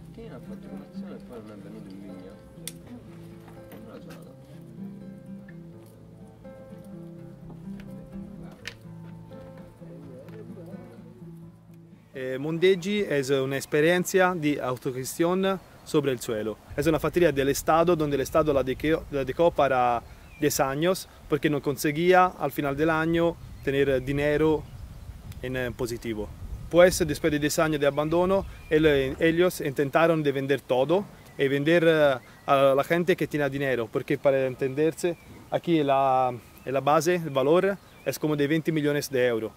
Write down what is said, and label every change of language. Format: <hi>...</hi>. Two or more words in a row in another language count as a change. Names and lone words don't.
<it>ha fatto colazione e poi non è venuto in vigna. Non me la giornata.</it> <es>Mondeggi es una experiencia de autogestión sobre el suelo. Es una factoría del Estado donde el Estado la dedicó para 10 años porque no conseguía al final del año tener dinero en positivo. Pues después de 10 años de abandono, ellos intentaron de vender todo y vender a la gente que tenía dinero, porque para entenderse, aquí la base, el valor es como de 20 millones de euros.</es>